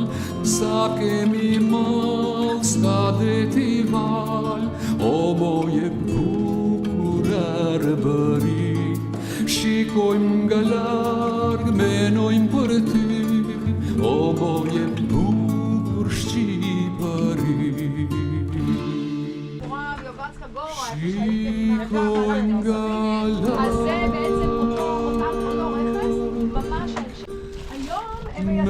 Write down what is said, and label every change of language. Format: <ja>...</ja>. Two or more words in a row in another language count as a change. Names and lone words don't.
<sq>Sa kemi mal, s'ka deti val, o moje bukur arbëri. Shikojmë nga larg, menojmë për ty, o moje bukur Shqipëri. Shikojmë nga larg,</sq> <he>אז זה בעצם אותם חומר רכס, ממש היום הם</he>